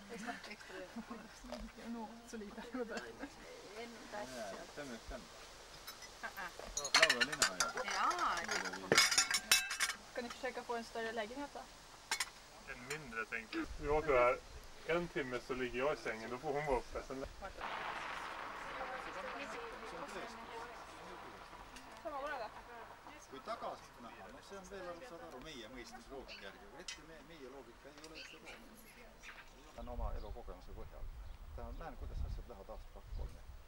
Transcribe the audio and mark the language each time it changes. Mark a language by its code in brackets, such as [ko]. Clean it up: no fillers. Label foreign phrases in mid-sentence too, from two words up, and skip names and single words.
[sv] Extra. No, så lite. Ska ni försöka få en större lägenhet då? En mindre tänker jag. Vi åker här. En timme så ligger jag i sängen, då får hon vara uppe. Sen... [et] Sama korraga. Kui tagasi näha, no see on veel, saad aru, meie mõistes loogika järgi, aga ette meie loogika ei ole üldse loogika. On oma elukogemuse põhjal. Näen, kuidas asjad lähevad aasta 2-3.